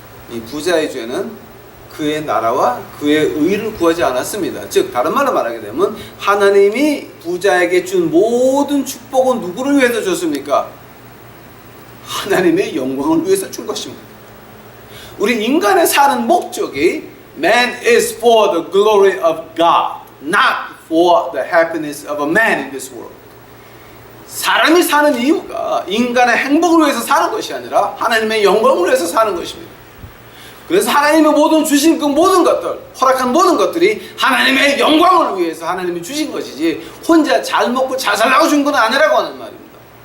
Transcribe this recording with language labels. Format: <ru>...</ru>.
<ko>이 부자의 죄는 그의 나라와 그의 의를 구하지 않았습니다. 즉 다른 말로 말하게 되면 하나님이 부자에게 준 모든 축복은 누구를 위해서 줬습니까? 하나님의 영광을 위해서 준 것입니다. 우리 인간의 사는 목적이</ko> <en>Man is for the glory of God, not for the happiness of a man in this world.</en> <ko>사람이 사는 이유가 인간의 행복을 위해서 사는 것이 아니라 하나님의 영광을 위해서 사는 것입니다. 그래서 하나님의 모든 주신 그 모든 것들, 허락한 모든 것들이 하나님의 영광을 위해서 하나님이 주신 것이지 혼자 잘 먹고 잘 살라고 준 건 아니라고 하는 말입니다.</ko>